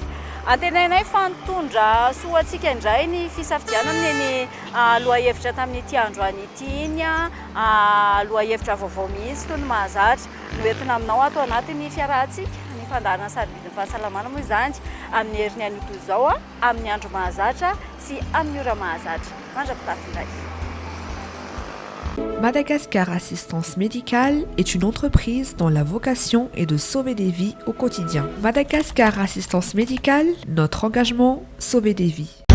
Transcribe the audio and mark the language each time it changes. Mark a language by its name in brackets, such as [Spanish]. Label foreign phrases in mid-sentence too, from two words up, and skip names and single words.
[Malagasy] Antenainay fanotondra soantsika indray ny fisafidianana ny lohahevitra tamin'ity androany ity iny lohahevitra vaovao mihitsy toy ny mahazatra noentina aminao ato anatin'ny fiarahantsika ny fandaharana sarobidin'ny fahasalamana moa izany amin'ny herin'ny anio toy izao amin'ny andro mahazatra sy amin'ny ora mahazatra. Mandra-pitafy indray. [French] Madagascar Assistance Médicale est une entreprise dont la vocation est de sauver des vies au quotidien. Madagascar Assistance Médicale, notre engagement, sauver des vies.